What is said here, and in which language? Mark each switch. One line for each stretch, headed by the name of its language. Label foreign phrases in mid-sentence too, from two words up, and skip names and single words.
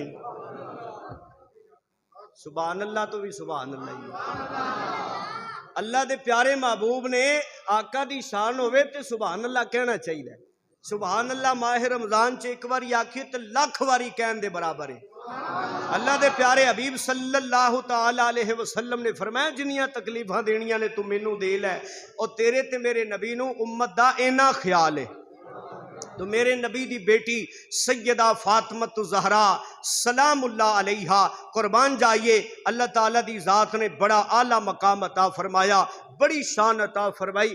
Arabic: سبحان الله
Punjabi: ਤੋ ਭੀ
Arabic: سبحان الله.
Punjabi: ਅੱਲਾਹ ਦੇ ਪਿਆਰੇ ਮਹਿਬੂਬ ਨੇ ਆਕਾ ਦੀ ਸ਼ਾਨ ਹੋਵੇ ਤੇ
Arabic: سبحان الله
Punjabi: ਕਹਿਣਾ ਚਾਹੀਏ।
Arabic: سبحان الله
Punjabi: ਮਾਹ ਰਮਜ਼ਾਨ ਚ ਇੱਕ ਬਾਰੀ ਆਖੀਏ ਤੋ ਲੱਖ ਬਾਰੀ ਕਹਿਣ ਦੇ ਬਰਾਬਰ ਹੈ। ਅੱਲਾਹ ਦੇ ਪਿਆਰੇ ਹਬੀਬ
Arabic: صلى الله تعالى عليه وسلم
Punjabi: ਨੇ ਫ਼ਰਮਾਇਆ ਜਿੰਨੀਆਂ ਤਕਲੀਫ਼ਾਂ ਦੇਣੀਆਂ ਨੇ ਤੂੰ ਮੈਨੂੰ ਦੇ ਲੈ, ਔਰ ਤੇਰੇ ਤੇ ਮੇਰੇ ਨਬੀ ਨੂੰ ਉੱਮਤ ਦਾ ਇੰਨਾ ਖ਼ਿਆਲ ਹੈ। ਤੋ ਮੇਰੇ ਨਬੀ ਦੀ ਬੇਟੀ ਸੱਯਦਾ ਫ਼ਾਤਿਮਤ ਜ਼ਹਰਾ
Arabic: سلام الله عليها
Punjabi: ਕੁਰਬਾਨ ਜਾਈਏ, ਅੱਲਾਹ ਤਾਲਾ ਦੀ ਜ਼ਾਤ ਨੇ ਬੜਾ ਆਲਾ ਮਕਾਮ ਅਤਾ ਫ਼ਰਮਾਇਆ, ਬੜੀ ਸ਼ਾਨ ਅਤਾ ਫ਼ਰਮਾਈ।